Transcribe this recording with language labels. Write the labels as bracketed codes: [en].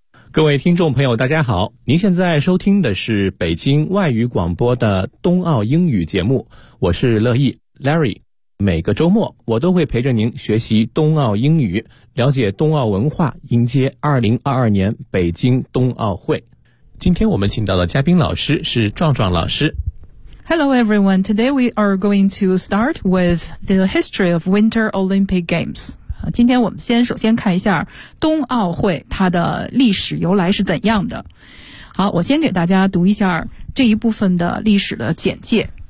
[zh] 各位听众朋友大家好，您现在收听的是北京外语广播的冬奥英语节目，我是乐意 Larry， 每个周末我都会陪着您学习冬奥英语，了解冬奥文化，迎接2022年北京冬奥会。今天我们请到的嘉宾老师是壮壮老师。 [en] Hello everyone, today we are going to start with the history of Winter Olympic Games. [zh] 今天我们先首先看一下冬奥会它的历史由来是怎样的。好，我先给大家读一下这一部分的历史的简介。